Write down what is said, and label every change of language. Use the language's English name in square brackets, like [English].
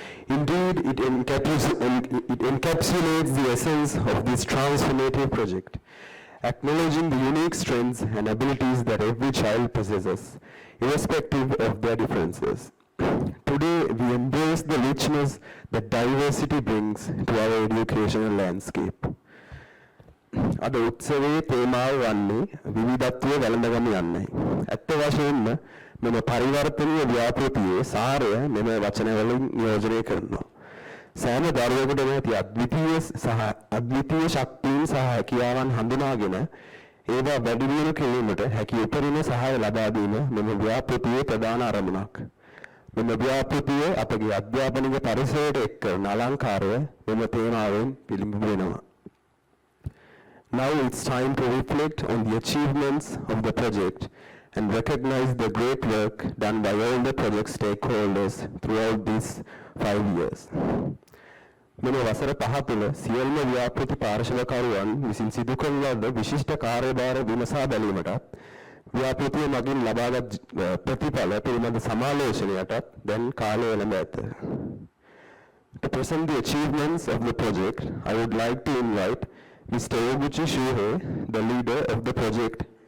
[English] Indeed, it encapsulates the essence of this transformative project, acknowledging the unique strengths and abilities that every child possesses, irrespective of their differences. Today, we embrace the richness that diversity brings to our educational landscape. [Sinhala] අද උත්සවයේ තේමාව වන්නේ විවිධත්වය වැළඳගනු යන්නයි. ඇත්ත වශයෙන්ම මෙම පරිවර්තනීය ව්‍යාපෘතියේ සාරය මෙම වචනවලින් නියෝජනය කරනවා. සෑම දරුවෙකුටම ඇති අද්විතීය ශක්තියින් සහ හැකියාවන් හඳුනාගෙන ඒවා වැඩි දියුණු කිරීමට හැකි උපරිම සහාය ලබා දීම මෙම ව්‍යාපෘතියේ ප්‍රධාන අරමුණක්. මෙම ව්‍යාපෘතිය අපගේ අධ්‍යාපනික පරිසරයට එක් කරන අලංකාරය මෙම තේමාවෙන් පිළිඹු වෙනවා. [English] Now it's time to reflect on the achievements of the project and recognize the great work done by all the project stakeholders throughout these 5 years. [Sinhala] මෙම වසර පහ තුළ සියලුම ව්‍යාපෘති පාර්ශවකරුවන් විසින් සිදු කරන ලද විශිෂ්ට කාර්යභාර විමසා බැලීමටත් ව්‍යාපෘතිය මගින් ලබාගත් ප්‍රතිඵල පිළිබඳ සමාලෝචනයටත් දැන් කාලය එළඹ ඇත. [English] To present the achievements of the project, I would like to invite Mr. Oguchi Shuhei, the leader of the project.